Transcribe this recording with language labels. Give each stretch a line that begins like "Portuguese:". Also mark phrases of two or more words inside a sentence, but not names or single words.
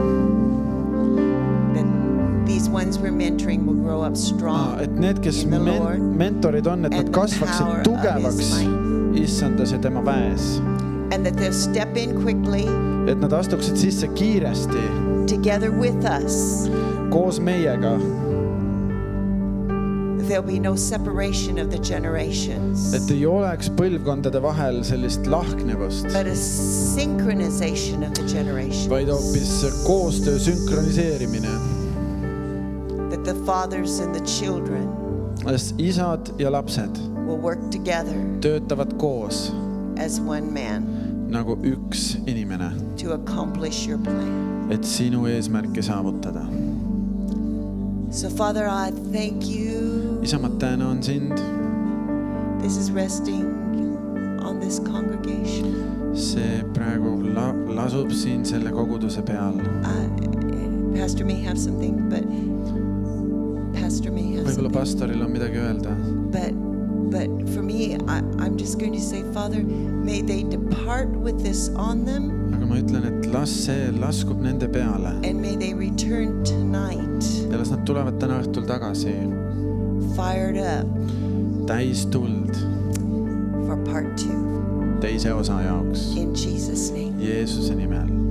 English: That these ones we're mentoring will grow up strong.
Estonian: Et need, kes
English: in the Lord
Estonian: mentorid on, et
English: and
Estonian: nad
English: the
Estonian: kasvaksid
English: power of
Estonian: tugevaks
English: His might.
Estonian: issandas ja tema väes.
English: And that they'll step in quickly
Estonian: Et nad astuksid sisse kiiresti
English: together with us.
Estonian: koos meiega.
English: There'll be no separation of the generations,
Estonian: Et ei oleks põlvkondade vahel sellist lahknevust,
English: but a synchronization of the generations.
Estonian: vaid hoopis koostöö sünkroniseerimine.
English: That the fathers and the children
Estonian: Sest isad ja lapsed
English: will work together
Estonian: töötavad koos
English: as one man
Estonian: nagu üks inimene,
English: to accomplish your plan.
Estonian: et sinu eesmärki saavutada.
English: So, Father, I thank you.
Estonian: Isa, ma tänan sind.
English: This is resting on this congregation.
Estonian: See praegu lasub siin selle koguduse peal.
English: Pastor may have something, but
Estonian: Võib-olla pastoril on midagi öelda.
English: But for me, I'm just going to say, Father, may they depart with this on them.
Estonian: Aga ma ütlen, et las see laskub nende peale.
English: And may they return tonight
Estonian: Ja las nad tulevad täna õhtul tagasi.
English: fired up
Estonian: Täis tuld
English: for part 2.
Estonian: teise osa jaoks.
English: In Jesus' name.
Estonian: Jeesuse nimel.